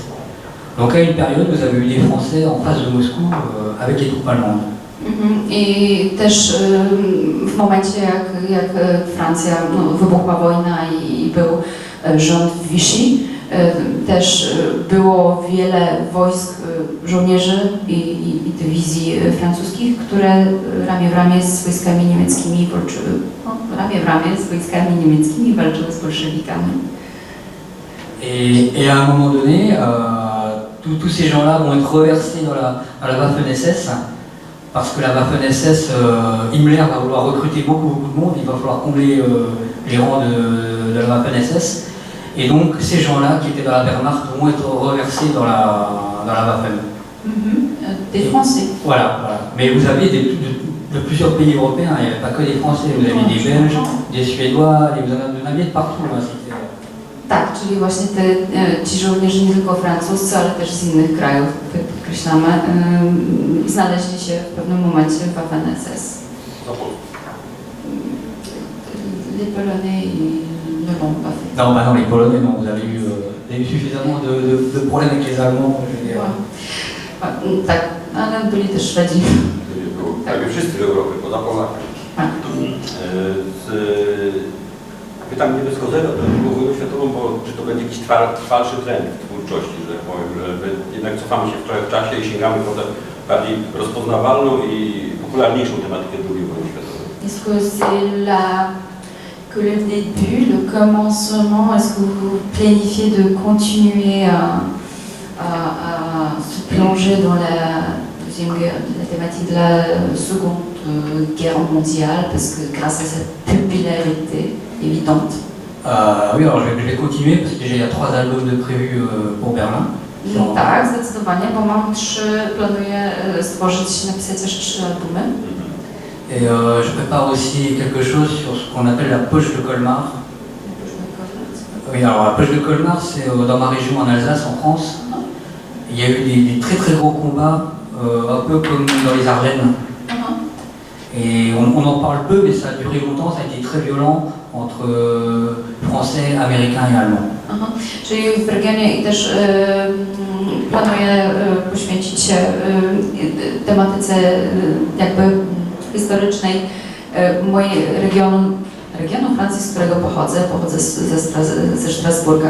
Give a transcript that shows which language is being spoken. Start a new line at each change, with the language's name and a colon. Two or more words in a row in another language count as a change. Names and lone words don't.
French: Donc à une période, vous avez eu des Français en face de Moscou avec les troupes allemandes.
Polish: I też w momencie, jak Francja, wybuchła wojna i był rząd w Vichy, też było wiele wojsk, żołnierzy i dywizji francuskich, które ramię w ramię z wojskami niemieckimi walczyły. No, ramię w ramię z wojskami niemieckimi walczyły z bolszewikami.
French: Et à un moment donné, tous ces gens-là vont être reversés dans la Waffen-SS, parce que la Waffen-SS, Himmler va vouloir recruter beaucoup de monde, il va falloir combler les rangs de la Waffen-SS. Et donc ces gens-là qui étaient dans la Wehrmacht vont être reversés dans la Waffen. Des Français. Voilà. Mais vous avez de plusieurs pays européens, il n'y avait pas que des Français, vous avez des Belges, des Suédois, vous en aviez de partout.
Polish: Tak, czyli właśnie ci żołnierze nie tylko francuscy, ale też z innych krajów, tutaj podkreślamy, znaleźli się w pewnym momencie w Waffen-SS.
French: Les Polonais ne l'ont pas fait. Non, bah non, les Polonais, non, vous avez eu suffisamment de problèmes avec les Allemands.
Polish: Tak, ale byli też Szwedzi. Prawie wszyscy w Europie, poza Polakami. Pytam nie bez kozera do wojnę światową, bo czy to będzie jakiś trwalszy trend w twórczości, że tak powiem, że jednak cofamy się w czasie i sięgamy po tę bardziej rozpoznawalną i popularniejszą tematykę II wojny światowej.
French: Est-ce que c'est que le début, le commencement, est-ce que vous planifiez de continuer à se plonger dans la thématique de la Seconde Guerre mondiale, parce que grâce à cette popularité évidente. Oui, alors je vais continuer parce que déjà il y a 3 albums de prévus pour Berlin.
Polish: Tak, zdecydowanie, bo planuję stworzyć, napisać jeszcze 3 albumy.
French: Et je prépare aussi quelque chose sur ce qu'on appelle la poche de Colmar. Oui, alors la poche de Colmar, c'est dans ma région en Alsace, en France. Il y a eu des très gros combats, un peu comme dans les Ardennes. Et on en parle peu, mais ça a duré longtemps, ça a été très violent entre Français, Américains et Allemands.
Polish: Czyli w regionie i też planuję poświęcić się tematyce jakby historycznej regionu Francji, z którego pochodzę ze Strasburga.